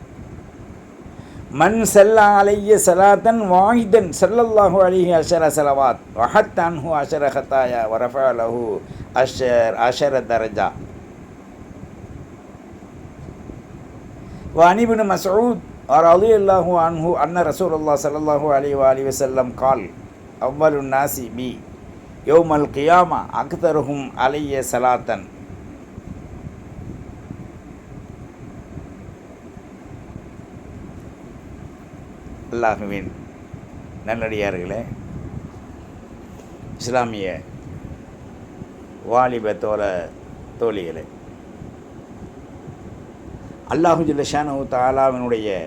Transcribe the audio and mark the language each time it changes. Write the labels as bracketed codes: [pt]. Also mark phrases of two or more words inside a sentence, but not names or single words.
[ar] من صلى علي صلاة واحدا صلى الله عليه عشر صلوات وحتى عنه عشر خطايا ورفع له عشر درجة. وعن ابن مسعود رضي الله عنه أن رسول الله صلى الله عليه وآله وسلم قال أول الناس بي يوم القيامة أكثرهم علي صلاة. [ta] அல்லாஹுவின் நல்லடியார்களே, இஸ்லாமிய வாலிப தோழிகளே, [ar] الله جل شأنه [ta] தஆலாவினுடைய